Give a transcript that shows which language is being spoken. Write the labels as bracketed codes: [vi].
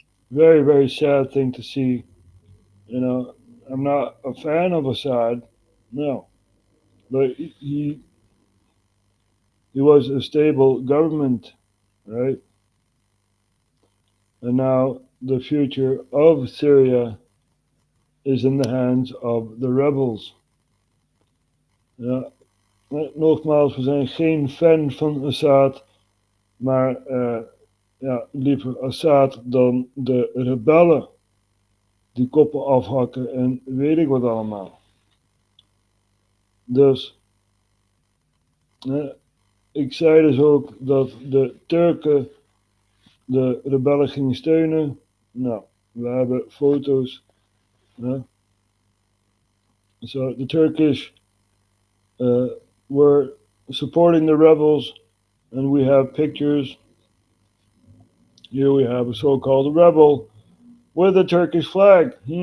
[en] Very, very sad thing to see. You know, I'm not a fan of Assad, no. But he was a stable government, right? And now the future of Syria is in the hands of the rebels. [nl] Ja, nogmaals, we zijn geen fan van Assad, maar liever Assad dan de rebellen die koppen afhakken en weet ik wat allemaal. Dus ik zei dus ook dat de Turken de rebellen gingen steunen. Nou, we hebben foto's. [en] So the Turkish were supporting the rebels, and we have pictures. Here we have a so-called rebel with a Turkish flag.